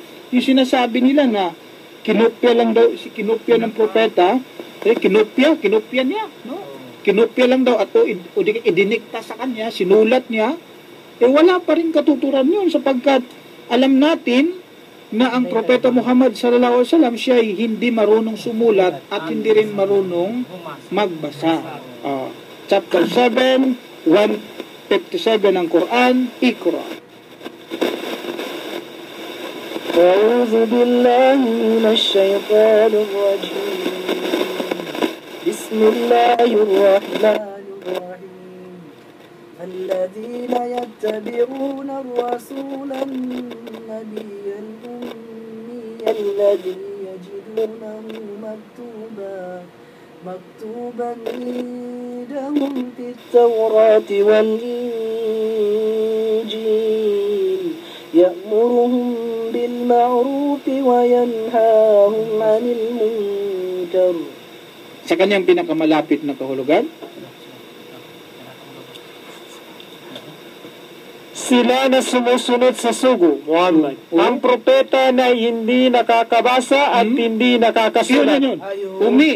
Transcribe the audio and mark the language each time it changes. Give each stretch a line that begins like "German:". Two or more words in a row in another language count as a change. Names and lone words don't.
Filipino: Yung sinasabi nila na kinopya ng propeta, kinopya niya, no? Kinopya lang daw at idinikta sa kanya, sinulat niya, wala pa rin katuturan yun sapagkat alam natin na ang Propeta Muhammad
Arabic: صلى الله عليه وسلم
Filipino: siya ay hindi marunong sumulat at hindi rin marunong magbasa. Chapter 7, 157 ng Quran, Iqra.
Arabic: أعوذ بالله من الشيطان الرجيم بسم الله الرحمن الرحيم الذين يتبعون الرسول النبي الأمي الذي يجدونه مكتوبا عندهم في التوراة والإنجيل يأمرهم بالمعروف وينهاهم عن المنكر.
Filipino: Sa kanyang pinakamalapit na kahulugan, Sila na sumusunod sa sugo, Muhammad. Ang propeta na hindi nakakabasa at hindi nakakasulat. yun. Umi.